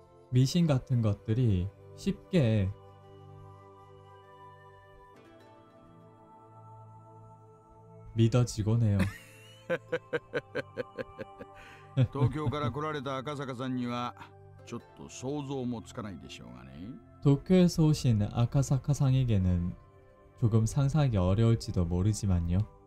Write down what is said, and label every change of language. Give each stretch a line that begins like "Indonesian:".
Korean: 미신 같은 것들이 쉽게 믿어지곤 해요.
Japanese: 東京から来られた赤坂さんにはちょっと想像もつかないでしょうがね。
Korean: 도쿄에서 오신 아카사카상에게는 조금 상상하기 어려울지도 모르겠지만요.